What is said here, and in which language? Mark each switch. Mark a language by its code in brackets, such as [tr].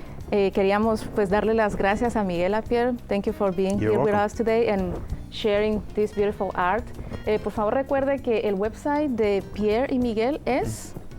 [es] Queríamos pues darle las gracias a Miguel, a Pierre. [en] Thank you for being here with us today and sharing this beautiful art. [es] Por favor recuerde que el website de Pierre y Miguel es